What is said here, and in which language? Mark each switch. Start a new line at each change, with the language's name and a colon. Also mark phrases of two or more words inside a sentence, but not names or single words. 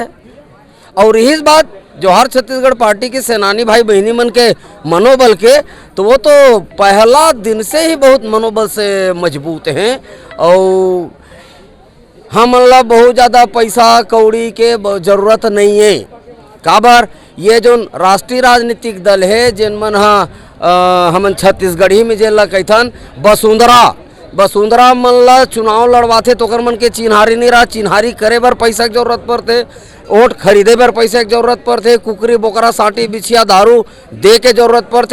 Chhattisgarhi: और यही बात जौहर छत्तीसगढ़ पार्टी के सेनानी भाई बहनी मन के मनोबल के, तो वो तो पहला दिन से ही बहुत मनोबल से मजबूत हैं। और हमला बहुत ज़्यादा पैसा कौड़ी के जरूरत नहीं है। काबर ये जो राष्ट्रीय राजनीतिक दल है, जिन मन हमन छत्तीसगढ़ी में जेला कहथन वसुंधरा मन ला चुनाव लड़वाथे तो ओकर मन के चिन्हारी नहीं रहा। चिन्हारी करे बर पैसा की जरूरत पड़ते, वोट खरीदे बर पैसा की जरूरत पड़ते, कुकरी बोकरा साटी बिछिया दारू दे के जरूरत पड़ते।